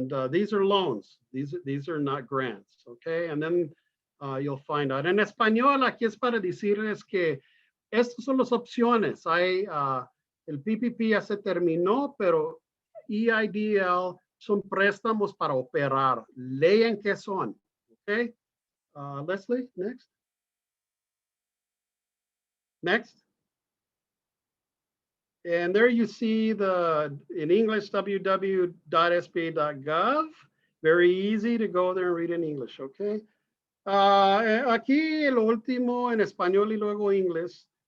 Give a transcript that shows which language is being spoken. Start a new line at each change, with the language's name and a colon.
English: These are loans. These are not grants, okay? And then you'll find out.
Spanish: En español, aquí es para decirles que estas son las opciones. Hay, el PPP ya se terminó, pero EIDL son préstamos para operar. Lean qué son, okay? Leslie, next.
English: Next. And there you see the, in English, www.sba.gov. Very easy to go there and read in English, okay?
Spanish: Aquí el último en español y luego inglés.